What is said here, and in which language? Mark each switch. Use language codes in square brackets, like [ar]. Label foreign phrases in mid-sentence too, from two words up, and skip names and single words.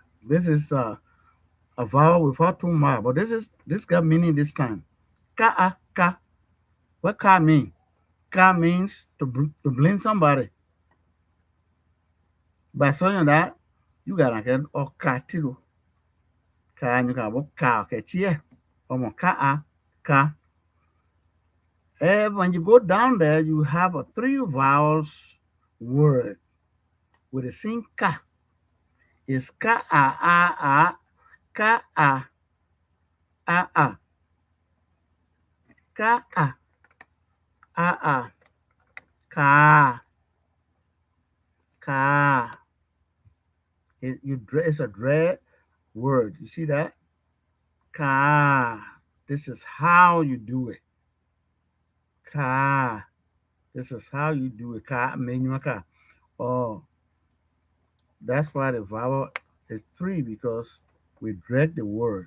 [en] This is a vowel without two marks, but this got meaning this time. Ka, ka. What ka mean? Ka means to blame somebody. By saying that, you gotta get or ka too. Ka you got what ka okay chia. Ka ka. When you go down there, you have a three vowels word with the same ka. It's ka a ka a ka a ka ka. It's a dread word. You see that? Ka. This is how you do it. Ka. This is how you do it. Ka menyuaka. Oh, that's why the vowel is three because we drag the word.